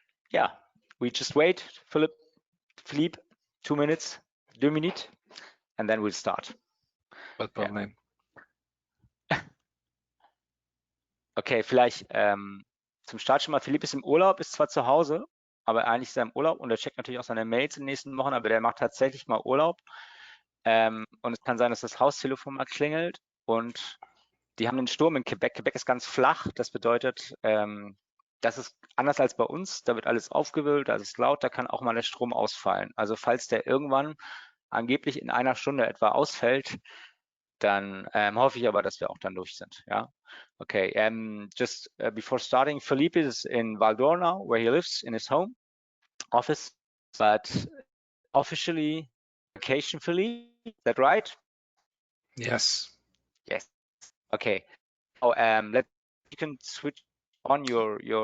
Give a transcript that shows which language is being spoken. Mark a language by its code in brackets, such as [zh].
[en] Yeah, we just wait, Philippe, 2 minutes, 2 minutes, and then we'll start. No problem. Yeah. [de] Okay, vielleicht zum Start schon mal, Philippe ist im Urlaub, ist zwar zu Hause, aber eigentlich ist er im Urlaub und er checkt natürlich auch seine Mails in den nächsten Wochen, aber der macht tatsächlich mal Urlaub. Und es kann sein, dass das Haustelefon mal klingelt und die haben einen Sturm in Quebec. Quebec ist ganz flach, das bedeutet, das ist anders als bei uns, da wird alles aufgewühlt, da ist es laut, da kann auch mal der Strom ausfallen. Also falls der irgendwann angeblich in 1 Stunde etwa ausfällt, dann hoffe ich aber, dass wir auch dann durch sind. Ja, okay. [en] Just before starting, Philippe is in Val d'Or now, where he lives in his home office, but officially vacation, Philippe, is that right? Yes. Yes. Okay. Oh, you can switch on your